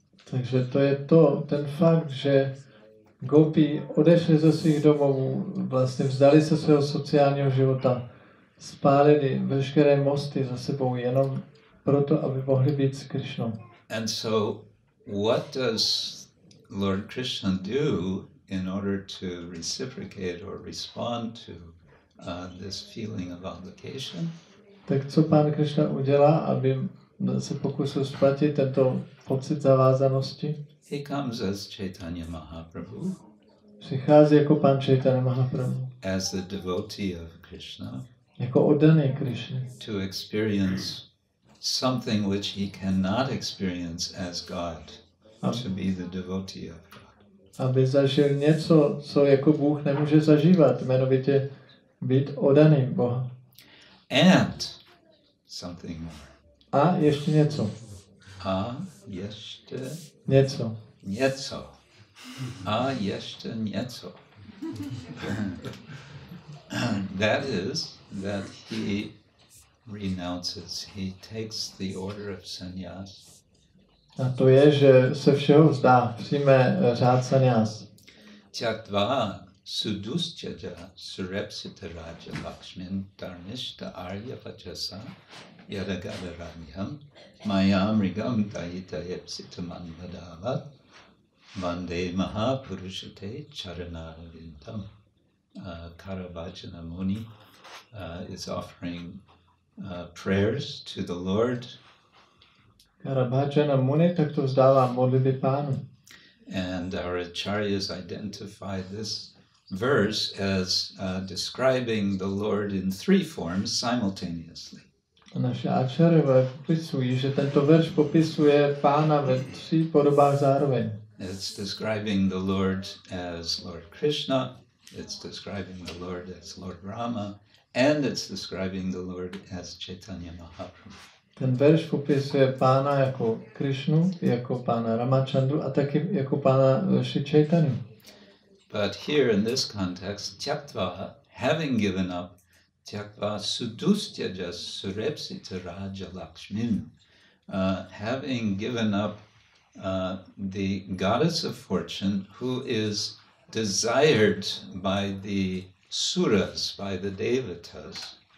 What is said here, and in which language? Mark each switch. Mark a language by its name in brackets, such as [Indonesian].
[Czech] Takže to je ten fakt, že gopi odešli ze svých domovů, vlastně vzdali se svého sociálního života, spálili veškeré mosty za sebou jenom proto, aby mohli být s Krishnou. [English] And so what does Lord Krishna do in order to reciprocate or respond to this feeling of obligation? [Czech] Tak co Pán Krishna udělá, aby se pokusil splatit tento pocit zavázanosti? [English] He comes as Chaitanya Mahaprabhu. [Czech] Přichází jako Pán Chaitanya Mahaprabhu. [English] As the devotee of Krishna. [Czech] Jako oddaný Krishny. [English] To experience something which he cannot experience as God. To be the devotee of God. [Czech] Aby zažil něco, co jako Bůh nemůže zažívat, jmenovitě být oddaným Boha. [English] And something more. [Czech] A ještě něco. A ještě něco. Něco. A ještě něco. [English] That is that he renounces, he takes the order of sannyas. [Czech] A to je, že se všeho vzdá, přijme řád sannyas. [Sanskrit] Tyaktva sudustyaja surepsita raja lakshmin dharmishta arya vajasa yadagadharanyam mayamrigam dayita yepsitaman vadavat vande mahapurushate charanarvindam. [English] Karavajana Muni is offering prayers to the Lord. [Czech] Karavajana Muni takto vzdává modlitby Pánu. [English] And our acharyas identify this verse as describing the Lord in three forms simultaneously. [Czech] Naše áčarové popisují, že tento verš popisuje Pána ve 3 podobách zároveň. [English] It's describing the Lord as Lord Krishna, it's describing the Lord as Lord Rama, and it's describing the Lord as Chaitanya Mahaprabhu. [Czech] Ten verš popisuje Pána jako Krishnu, jako Pána Ramachandru a taky jako Pána Shri Chaitanya. [English] But here in this context, Tyaktva, having given up, [Sanskrit] Tyaktva sudustyaja surepsita raja lakshmin, [English] having given up the goddess of fortune who is desired by the suras, by the devatas.